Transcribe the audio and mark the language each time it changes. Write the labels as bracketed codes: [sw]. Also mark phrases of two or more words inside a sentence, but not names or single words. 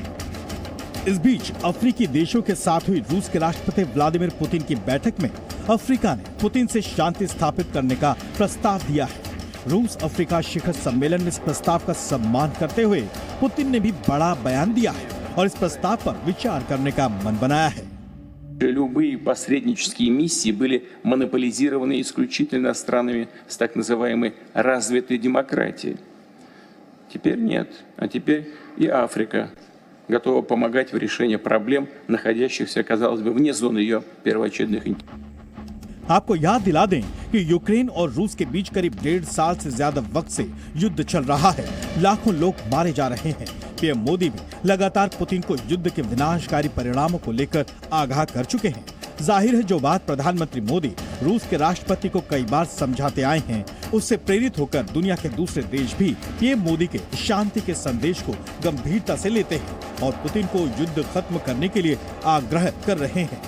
[hi] इस बीच अफ्रीकी देशों के साथ हुई रूस के राष्ट्रपति व्लादिमीर पुतिन की बैठक में अफ्रीका ने पुतिन से शांति स्थापित करने का प्रस्ताव दिया है। रूस अफ्रीका शिखर सम्मेलन में इस प्रस्ताव का सम्मान करते हुए पुतिन ने भी बड़ा बयान दिया है और इस प्रस्ताव पर विचार करने का मन बनाया है। [ru] Любые посреднические миссии были монополизированы исключительно странами с так называемой развитой демократией. Теперь нет. А теперь и Африка готова помогать в решении проблем, находящихся, казалось бы, вне зоны ее первоочередных интересов. [hi] आपको याद दिला दें कि यूक्रेन और रूस के बीच करीब 1.5 साल से ज्यादा वक्त से युद्ध चल रहा है। लाखों लोग मारे जा रहे हैं। पीएम मोदी भी लगातार पुतिन को युद्ध के विनाशकारी परिणामों को लेकर आगाह कर चुके हैं। जाहिर है जो बात प्रधानमंत्री मोदी रूस के राष्ट्रपति को कई बार समझाते आए हैं, उससे प्रेरित होकर दुनिया के दूसरे देश भी पीएम मोदी के शांति के संदेश को गंभीरता से लेते हैं और पुतिन को युद्ध खत्म करने के लिए आग्रह कर रहे हैं।